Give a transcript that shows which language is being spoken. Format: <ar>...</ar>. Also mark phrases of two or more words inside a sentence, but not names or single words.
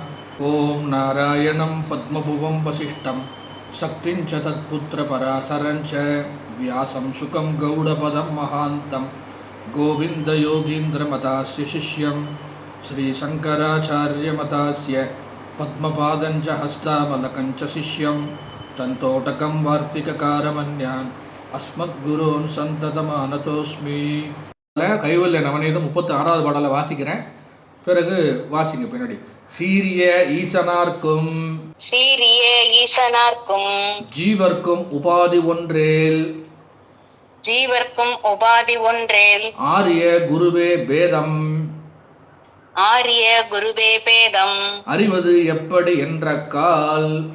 <sa>ओम नारायणं पद्मभुवं वसिष्ठं शक्तिं च तत्पुत्रपराशरं च व्यासं शुकं गौडपदं महान्तं गोविन्दयोगीन्द्रमतास्य शिष्यं श्रीशङ्कराचार्यमतास्य पद्मपादं च हस्तामलकं च शिष्यं तन्तोटकं वार्तिककारमन्यान् अस्मद्गुरून् सन्ततमानतोऽस्मि.</sa> <ta>கைவல்ய நவநீதம் 36வது பாடலை வாசிக்கிறேன், பிறகு வாசிங்க பின்னாடி. சீரிய ஈசனார்க்கும் ஜீவர்க்கும் உபாதி ஒன்றேல் ஆரிய குருவே பேதம் அறிவது எப்படி என்ற கால்</ta>